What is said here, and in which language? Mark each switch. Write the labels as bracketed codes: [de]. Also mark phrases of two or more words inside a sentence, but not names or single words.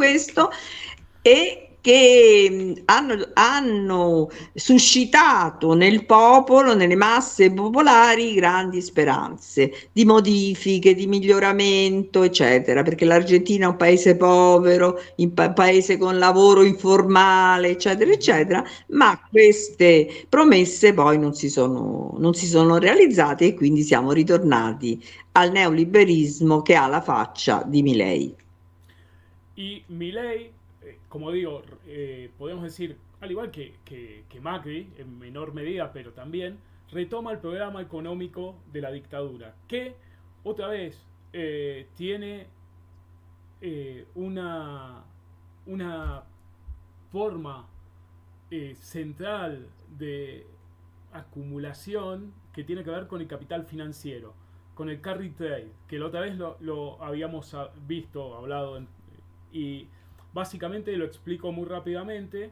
[it] questo, e che hanno suscitato nel popolo, nelle masse popolari, grandi speranze di modifiche, di miglioramento, eccetera, perché l'Argentina è un paese povero, un paese con lavoro informale, eccetera, eccetera, ma queste promesse poi non si sono realizzate e quindi siamo ritornati al neoliberismo che ha la faccia di Milei. [es] Y Milei, como digo, podemos decir, al igual que Macri, en menor medida, pero también, retoma el programa económico de la dictadura, que otra vez tiene una forma central de acumulación que tiene que ver con el capital financiero, con el carry trade, que la otra vez lo habíamos visto, hablado, y básicamente lo explico muy rápidamente.